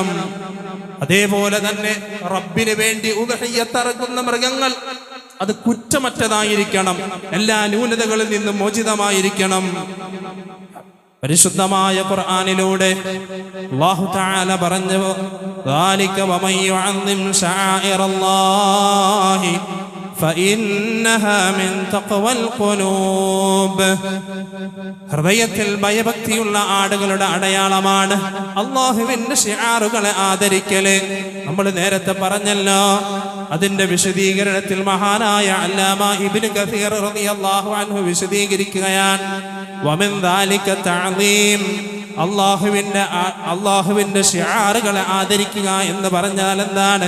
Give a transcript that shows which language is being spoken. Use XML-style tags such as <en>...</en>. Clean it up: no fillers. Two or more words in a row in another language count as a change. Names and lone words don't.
<ml>അതേപോലെ തന്നെ റബ്ബിന് വേണ്ടി ഉദ്ഹിയ്യത്ത് അറക്കുന്ന മൃഗങ്ങൾ അത് കുറ്റമറ്റതായിരിക്കണം, എല്ലാ ന്യൂനതകളിൽ നിന്നും മോചിതമായിരിക്കണം. പരിശുദ്ധമായ ഖുർആനിലൂടെ അല്ലാഹു തആല പറഞ്ഞു,</ml> <ar>"ذلك ومن يعظم شعائر الله فإنها من تقوى القلوب.</ar> <ml>ഹൃദയത്തിൽ ഭയഭക്തിയുള്ള ആടുകളുടെ അടയാളമാണ് അല്ലാഹുവിന്റെ ശിആറുകളെ ആദരിക്കല്. നമ്മൾ നേരത്തെ പറഞ്ഞല്ലോ, അതിന്റെ വിശദീകരണത്തിൽ മഹാനായ അല്ലാമ ഇബ്നു കസീർ</ml> <ar>رضي الله عنه</ar> <ml>വിശദീകരിക്കുകയാണ്,</ml> <ar>ومن ذلك تعظيم,</ar> <ml>അല്ലാഹുവിന്റെ ശിആറുകളെ ആദരിക്കുക എന്ന് പറഞ്ഞാൽ എന്താണ്?</ml>